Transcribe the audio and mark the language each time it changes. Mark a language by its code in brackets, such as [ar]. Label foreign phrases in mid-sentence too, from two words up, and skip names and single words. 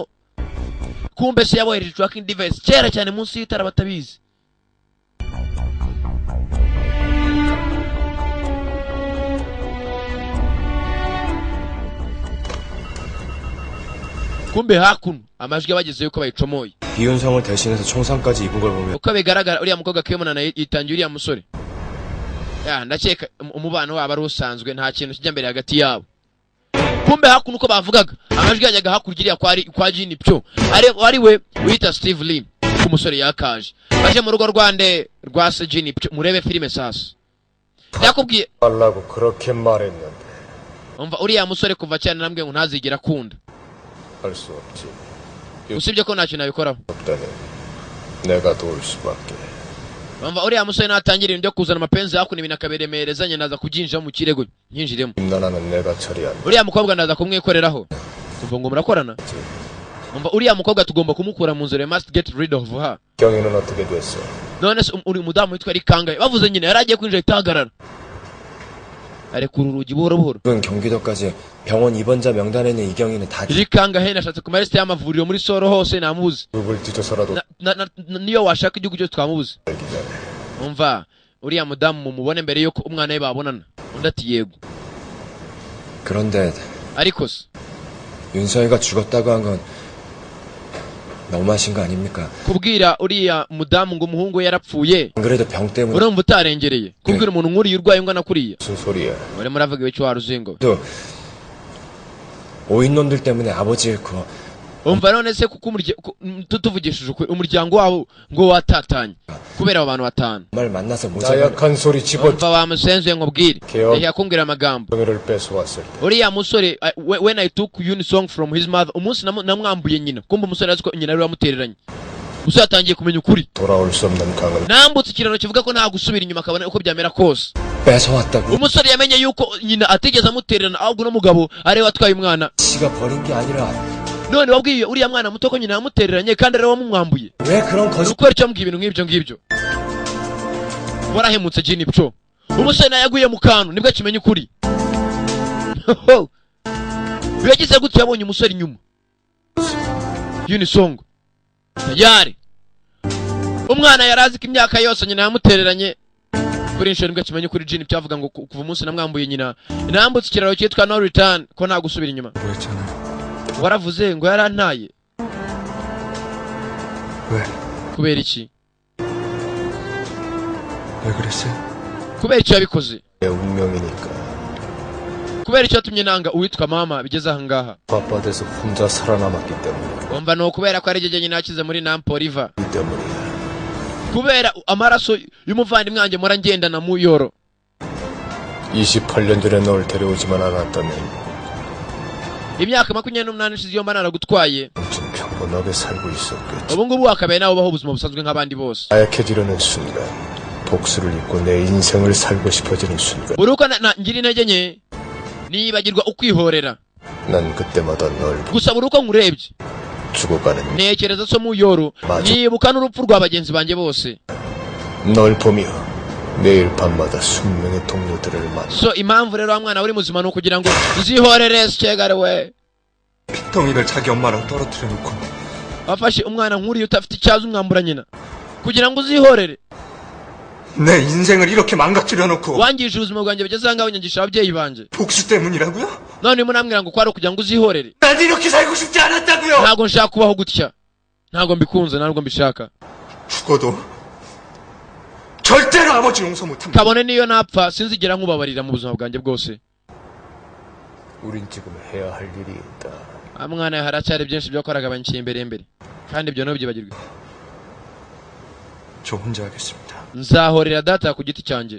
[rw] Kumbe se yabohereje [en] tracking device [rw] kera cyane munsi y'itara batabizi. kumbe hakuno amajwi yabagezeyo ko bayicomoye. [ko] 이윤성을 대신해서 총상까지 입은 걸 보면 [rw] uko bigaragara uriya mukobwa Kemona yitangiye uriya musore ya ndakeka umubano wabo ari usanzwe nta kintu kijya mbere hagati yabo. Kumbe hakuno uko bavugaga amajwi yajyaga hakurya kwa Jini Pyo ari we wita Steve Lee ku musore yakaje baje mu rugo rwande rwa se Jini Pyo. Murebe filime sasa yakubwiye [ko] 말라고 그렇게 말했는데 [rw] umva uriya musore kuva cyane nambwe ngo ntazigera akunda [ko] 할 수 없지. [rw] usibye ko ntacyo nabikoraho. [ko] 없다네. 내가 도울 수밖에. [rw] umva uriya musore natangira ibintu byo kuzana amapenzi hakuno ibintu akaberemerezanye naza kujinjira mu kirego nyinjiremo. [ko] 임나나는 내가 처리한다. [rw] uriya mukobwa ndaza kumwikoreraho umva ngo murakorana. umva uriya mukobwa tugomba kumukura mu nzira. [en] Must get rid of her. [ko] 경위는 어떻게 됐어? [rw] none se uri mudamu witwa Rikangaye bavuze nyine yaragiye kwinjira itahagarara arekura urugi buhoro buhoro. [ko] 지금 경기도까지 병원 입원자 명단에는 이경이는 다 [rw] Rikangaye nashatse ku maresite y'amavuriro muri Soro hose namubuze. [ko] 룹을 뒤져서라도 [rw] niyo washaka igihugu cyose twamubuze. [ko] 알기 전에. [rw] umva uriya mudamu mumubone mbere yuko umwana we babonana. undi ati yego. [ko] 그런데 [rw] ariko se [ko] 윤서희가 죽었다고 한 건 너무하신 거 아닙니까? [rw] kubwira uriya mudamu ngo umuhungu we yarapfuye [ko] 안 그래도 병 때문에 [rw] urumva utarengereye kubwira umuntu nk'uriya urwaye ungana kuriya. [ko] 무슨 소리야? [rw] uri muravuga ibiki waruzingo. [ko] 또 오인놈들 때문에 아버지 잃고 [rw] umva none se kuko tutuvugishije ukuri umuryango wabo ngo watatanye kubera abo bantu batanu. [ko] 정말 만나서 모자가 나약한 소리 집어 [rw] umva bamusenzuye nkubwire yahiye kumbwira amagambo. [ko] 경위를 뺏어왔을 때 [rw] uriya musore [en] when I took Unisong from his mother [rw] umunsi namwambuye nyina kumva umusore azi ko nyina ari wamutereranye. umusore atangiye kumenya ukuri. [ko] 돌아올 수 없는 강은 [rw] nambutse ikiraro kivuga ko nta gusubira inyuma akabona uko byamera kose. [ko] 뺏어왔다고? [rw] umusore yamenye yuko nyina atigeze amutererana ahubwo n'umugabo ari we watwaye umwana. [ko] 씨가 버린 게 아니라 [rw] none wabwiye uriya mwana muto ko nyina yamutereranye kandi ari we wamumwambuye. [ko] 왜 그런 거짓 [rw] ukora icyo mbwiye ibintu nk'ibyo ngibyo warahemutse Jini Pyo. umusore nawe yaguye mu kantu nibwo akimenya ukuri. yagize gutya yabonye umusore inyuma Unisong tayari umwana yarazi ko imyaka yose nyina yamutereranye kuri inshuro nibwo akimenya ukuri. Jini Pyo avuga ngo kuva umunsi namwambuye nyina nambutse ikiraro cyitwa [en] no return [rw] ko nta gusubira inyuma. waravuze ngo yarantaye [ko] 왜? [rw] kubera iki? [ko] 왜 그랬어요? [rw] kubera icyo yabikoze? [ko] 내 운명이니까. [rw] kubera icyo yatumye nanga uwitwa mama bigeze aha ngaha. [ko] 바빠돼서 혼자 살아남았기 때문에. [rw] umva ni ukubera ko ari jye nyine nakize muri Nampo River. [ko] 이 때문이야. [rw] kubera amaraso y'umuvandimwe wanjye mura ngendana mu Yoro. [ko] 28년 전에 널 데려오지만 않았다면 [rw] imyaka 28 ishize iyo mba naragutwaye [ko] 좀 평범하게 살고 있었겠지. [rw] ubu ngubu wakabaye nawe ubaho ubuzima busanzwe nk'abandi bose. [ko] 나약해지려는 순간, 복수를 잊고 내 인생을 살고 싶어지는 순간, [rw] buri uko ngira intege nke nibagirwa ukwihorera. [ko] 난 그때마다 널 [rw] gusa buri uko nkurebye [ko] 죽어가는 [rw] ntekereza so mu Yoro nibuka n'urupfu rwa bagenzi banjye bose. [ko] 널 보며 매일 밤마다 숙명의 동료들을 만나. [rw] so impamvu rero wa mwana uri muzima ni ukugira ngo uzihorere sekare we. [ko] 핏덩이를 자기 엄마랑 떨어뜨려 놓고 [rw] wafashe umwana nk'uriya utafite icyazo umwambura nyina kugira ngo uzihorere. [ko] 내 인생을 이렇게 망가뜨려 놓고 [rw] wangije ubuzima bwanjye bigeze aha ngaha unyangisha ababyeyi banjye. [ko] 복수 때문이라고요? [rw] none munambwira ngo kwari ukugira ngo uzihorere. [ko] 난 이렇게 살고 싶지 않았다고요. [rw] ntabwo nshaka kubaho gutya. ntabwo mbikunze ntabwo mbishaka. [ko] 죽어도 절대로 아버지 용서 못합니다. [rw] kabone niyo napfa sinzigera nkubabarira mu buzima bwanjye bwose. [ko] 우린 지금 해야 할 일이 있다. [rw] mwana haracyari byinshi byo koraga bankiye imbere kandi ibyo ntubyibagirwe. [ko] 저 혼자 하겠습니다. [rw] nzahorera data ku giti cyanjye.